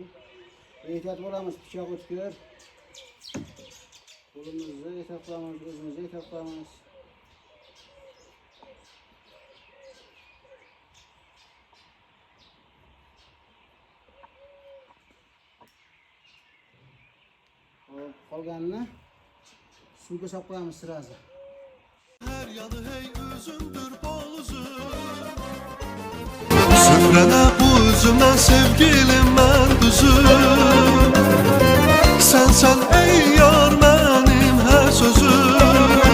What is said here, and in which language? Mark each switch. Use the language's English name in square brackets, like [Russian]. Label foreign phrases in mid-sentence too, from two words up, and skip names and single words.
[Uzbek] Ehtiyot bo'lamiz, pichoq o'tkir. Qo'limizni ehtiyot qilamiz, o'zimizni ehtiyot qilamiz. Qolganini suvga solib qo'yamiz sirasi. [Turkish] Her yanı hey üzümdür bol üzüm. Süfrene bu üzümden sevgilim ben düzüm. Sen ey yar benim her sözüm.